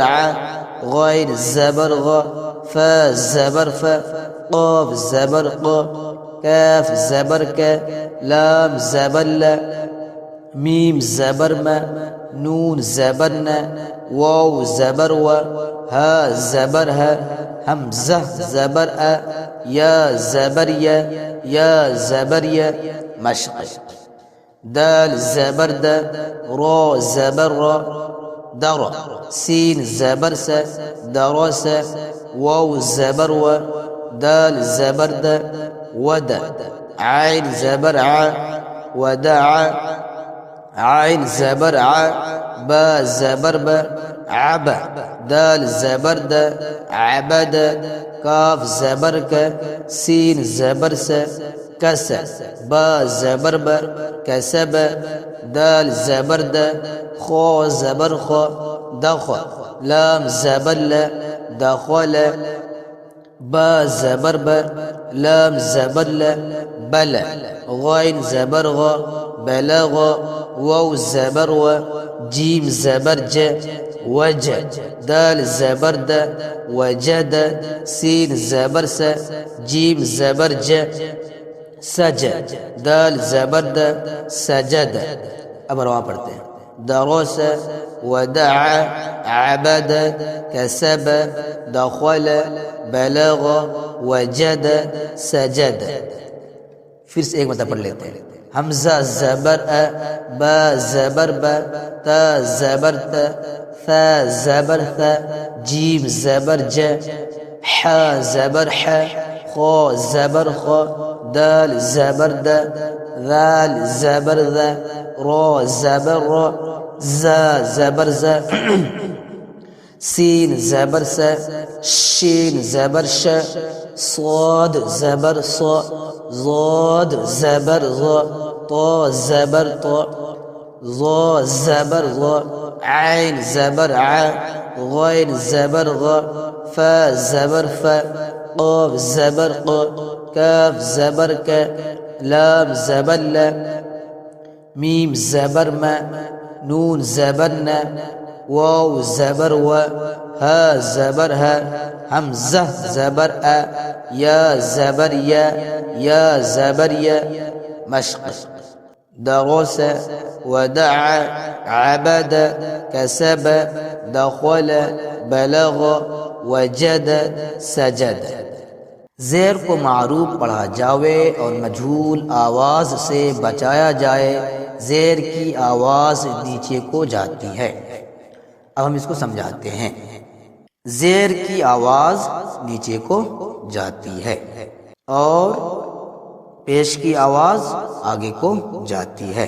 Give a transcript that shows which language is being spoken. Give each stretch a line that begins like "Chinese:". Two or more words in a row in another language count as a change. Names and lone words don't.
Urdu: ع، غین زبر غ، فا زبر ف، قاف زبر قا، کاف زبر کا، لام زبر لا، میم زبر ما، نون زبر نا، واو زبر و، ہا زبر ها، حمزہ زبر ا، یا زبر یا زبر یا. مشق. دال زبر د، را زبر را، در، سین زبر س، درس، واو زبر و، دال زبر د، ود، عین زبر ع، ودع، عین زبر ع، با زبر ب، عب، دال زبر د، عبد، کاف زبر ک، سین زبر س، کس با زبر ب کسب دال زبر د خو زبر خو دخ لام زبر ل دخل با زبر ب لام زبر ل بل غين زبر غ بلغ واو زبر و جيم زبر ج وج دال زبر د وجد سين زبر س جيم زبر ج سج دال زبر د سجد. اب رواں پڑھتے ہیں.
Arabic: درس ودع عبد كسب دخل بلغ وجد سجد.
Urdu: پھر سے ایک مرتبہ پڑھ لیتے ہیں. حمزہ زبر ا با زبر ب تا زبر ت ثا زبر ث جيم زبر ج ح زبر ح خو زبر خو دال زبر د ذال زبر ذ را زبر را زا زبر ز سين زبر س شين زبر ش صاد زبر ص ضاد زبر ظ طا زبر طا ظا زبر ظا عين زبر ع غين زبر غ فا زبر فا قاف زبر ق كاف زبر ك لام زبر ل ميم زبر ما نون زبر ن واو زبر و ها زبر ها همزة زبر أ يا زبر يا يا زبر يا مشق.
Arabic: درس ودع عبد كسب دخل بلغ وجد سجد.
Urdu: زیر کو معروف پڑھا جاوے اور مجہول آواز سے بچایا جائے. زیر کی آواز نیچے کو جاتی ہے. اب ہم اس کو سمجھاتے ہیں. زیر کی آواز نیچے کو جاتی ہے اور پیش کی آواز آگے کو جاتی ہے.